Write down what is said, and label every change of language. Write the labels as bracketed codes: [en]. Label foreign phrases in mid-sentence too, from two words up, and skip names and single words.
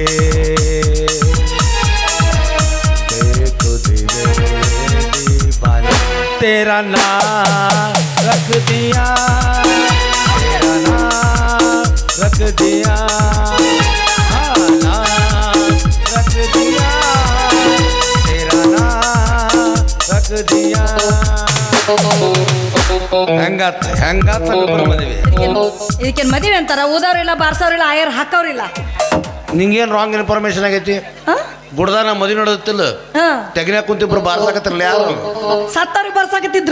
[hi] देखो दीवाने तेरा नाम रख दिया, तेरा नाम रख दिया, हाँ नाम रख दिया, तेरा नाम रख दिया. [kn] ಹೆಂಗಾತ ಹೆಂಗಾತ ಮದುವೆ ಇದಕ್ಕೇನು ಮದುವೆ ಅಂತಾರ? ಊದವ್ರಿಲ್ಲ, ಬಾರ್ಸವ್ರಿಲ್ಲ, ಆಯರ್ ಹಾಕವ್ರಿಲ್ಲ. ನಿಂಗೇನು [en] wrong information [kn] ಆಗೈತಿ? ಗುಡ್ದಾನ ಮದುವೆ ನೋಡೋದಿಲ್ಲ, ತೆಗಿನಾಕ ಕುಂತಿಬ್ರು ಬಾರ್ಸಾಕತ್ತಿರಲ್ಲ. ಯಾರು ಸತ್ತವ್ರಿಗೆ ಬಾರ್ಸಾಕತ್ತಿದ್ರು?